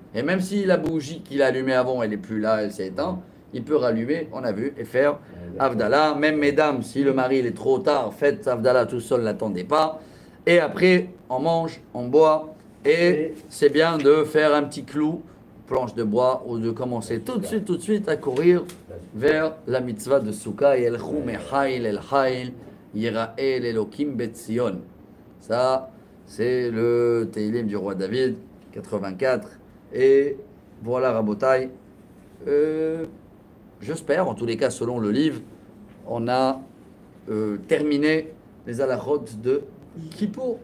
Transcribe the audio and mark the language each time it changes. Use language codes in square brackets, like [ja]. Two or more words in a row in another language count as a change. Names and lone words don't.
[fr] Et même si la bougie qu'il a allumée avant, elle n'est plus là, elle s'est éteinte, il peut rallumer, on a vu, et faire Avdallah. Même mesdames, si le mari il est trop tard, faites Avdallah tout seul, n'attendez pas. Et après, on mange, on boit. Et c'est bien de faire un petit clou, planche de bois, ou de commencer tout de suite à courir vers la mitzvah de Souka. [he] ילכו מחיל אל חיל יראה אל אלוקים בציון. [fr] Ça, c'est le Teilim du roi David, 84. Et voilà, Rabotai. J'espère, en tous les cas, selon le livre, on a terminé les halachot de Kippour.